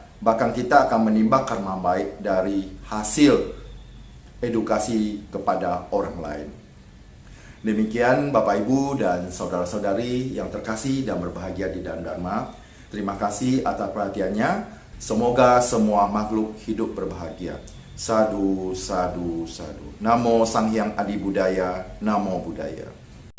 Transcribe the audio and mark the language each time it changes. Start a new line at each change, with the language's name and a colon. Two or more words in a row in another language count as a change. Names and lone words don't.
Indonesian: Bahkan kita akan menimba karma baik dari hasil edukasi kepada orang lain. Demikian Bapak Ibu dan saudara-saudari yang terkasih dan berbahagia di dalam Dharma. Terima kasih atas perhatiannya. Semoga semua makhluk hidup berbahagia.
Pali: Sadu, sadu, sadu.
Sanskrit: Namo Sang Hyang Adi Budaya.
Pali: Namo Buddhaya.